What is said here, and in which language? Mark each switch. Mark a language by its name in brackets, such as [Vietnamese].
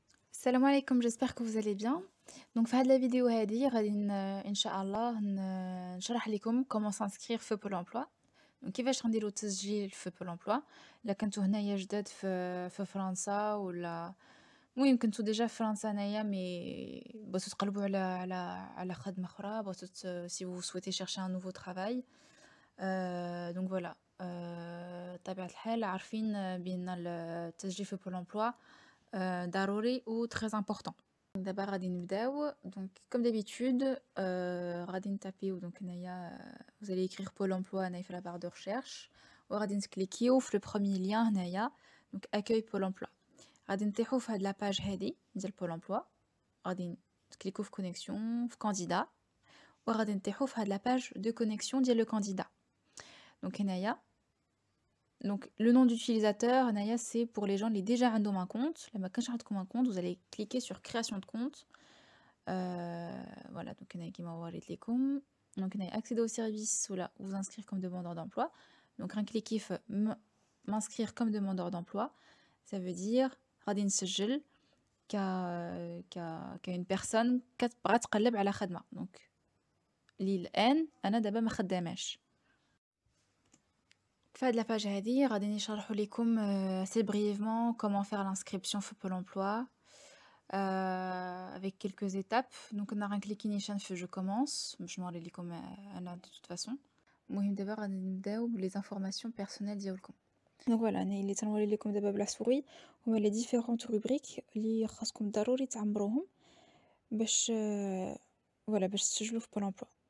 [French] Salam alaikum, j'espère que vous allez bien. [Arabic] Donc في هاد [French] la vidéo [Arabic] هادي غادي إن شاء الله نشرح لكم [French] comment s'inscrire [Arabic] في Pôle emploi. donc كيفاش غنديرو التسجيل في Pôle emploi. إلا كنتو هنايا جداد في فرنسا ولا المهم كنتو ديجا في فرنسا هنايا بغيتو تقلبوا على خدمة أخرى بغيتو [French] si vous souhaitez chercher un nouveau travail. donc voilà. [Arabic] بطبيعة الحال عارفين بأن التسجيل في Pôle emploi ضروري و [French] très important. [Arabic] دابا غادي نبداو donc [French] comme d'habitude [Arabic] غادي نتابيو donc هنايا [French] vous allez écrire [Arabic] Pôle emploi هنايا في [French] la barre de recherche [Arabic] وغادي تكليكيو في [French] le premier lien [Arabic] هنايا donc accueil Pôle emploi. غادي نطيحو في هاد لا باج هادي ديال Pôle emploi غادي تكليكو في connexion في candidat وغادي نطيحو في هاد لا باج de connexion ديال le candidat. [French] donc هنايا donc le nom d'utilisateur هنايا c'est pour les gens اللي déjà عندهم un compte. [Arabic] لما كانش عندكم [French] un compte vous allez cliquer sur création de compte. voilà donc [Arabic] هنايا كيما وريت لكم [French] donc هنايا accéder au service ولا vous inscrire comme demandeur d'emploi. donc [Arabic] غنكليكي في [French] m'inscrire comme demandeur d'emploi. ça veut dire [Arabic] غادي نسجل ك [French] une personne [Arabic] كتبغى تقلب على خدمة. donc لي الآن أنا دابا ما خداماش. في هاد لاباج هادي غادي نشرحو لكم [French] assez brièvement comment faire l'inscription [Arabic] في Pôle emploi [French] avec quelques étapes. [Arabic] donc أنا غنكليكي نيشان في [French] je commence [Arabic] باش نوري لكم أنا [French] de toute façon. [Arabic] المهم دابا غادي نبداو بلي زانفورماسيون بيرسونيل ديالكم. donc voilà أنا اللي تنوري لكم دابا بلا سوري هما لي ديفيرونت روبريك اللي خاصكم ضروري تعمروهم باش فوالا باش تسجلوا في Pôle emploi.